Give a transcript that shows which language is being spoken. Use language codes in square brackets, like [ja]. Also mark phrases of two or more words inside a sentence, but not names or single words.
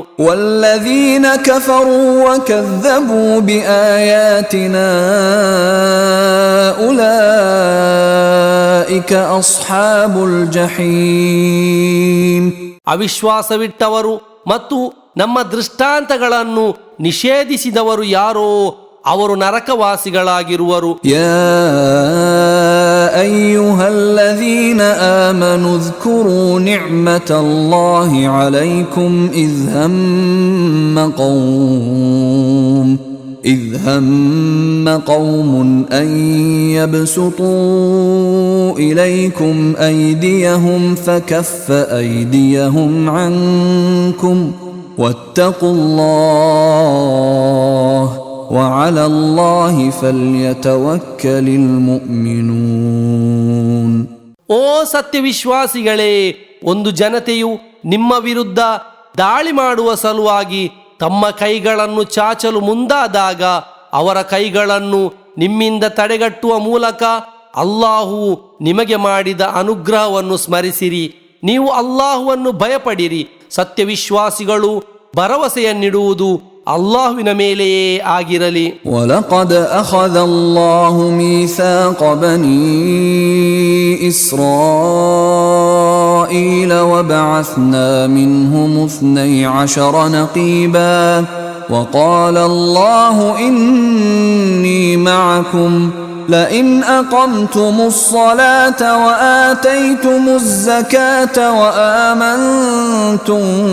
[ar] والذين كفروا وكذبوا بآياتنا أولئك أصحاب الجحيم. [kn] ಅವಿಶ್ವಾಸವಿಟ್ಟವರು ಮತ್ತು ನಮ್ಮ ದೃಷ್ಟಾಂತಗಳನ್ನು ನಿಷೇಧಿಸಿದವರು ಯಾರೋ ಅವರು ನರಕವಾಸಿಗಳಾಗಿರುವರು. [ar] ಯಾ أيها الذين آمنوا اذكروا نعمة الله عليكم إذ هم قوم أن يبسطوا إليكم أيديهم فكف أيديهم عنكم واتقوا الله وعلى الله فليتوكل المؤمنون. [kn] ಓ ಸತ್ಯವಿಶ್ವಾಸಿಗಳೇ, ಒಂದು ಜನತೆಯು ನಿಮ್ಮ ವಿರುದ್ಧ ದಾಳಿ ಮಾಡುವ ಸಲುವಾಗಿ ತಮ್ಮ ಕೈಗಳನ್ನು ಚಾಚಲು ಮುಂದಾದಾಗ ಅವರ ಕೈಗಳನ್ನು ನಿಮ್ಮಿಂದ ತಡೆಗಟ್ಟುವ ಮೂಲಕ ಅಲ್ಲಾಹು ನಿಮಗೆ ಮಾಡಿದ ಅನುಗ್ರಹವನ್ನು ಸ್ಮರಿಸಿರಿ. ನೀವು ಅಲ್ಲಾಹುವನ್ನು ಭಯಪಡಿರಿ. ಸತ್ಯವಿಶ್ವಾಸಿಗಳು ಭರವಸೆಯನ್ನಿಡುವುದು ಅಲ್ಲಾಹುವಿನ ಮೇಲೆಯೇ ಆಗಿರಲಿ. [ar] وَلَقَدْ أَخَذَ اللَّهُ مِيثَاقَ بَنِي إِسْرَائِيلَ وَبَعَثْنَا مِنْهُمُ 12 نَقِيبًا وَقَالَ اللَّهُ إِنِّي مَعَكُمْ لئن أقمتم الصلاة وآتيتم الزكاة وآمنتم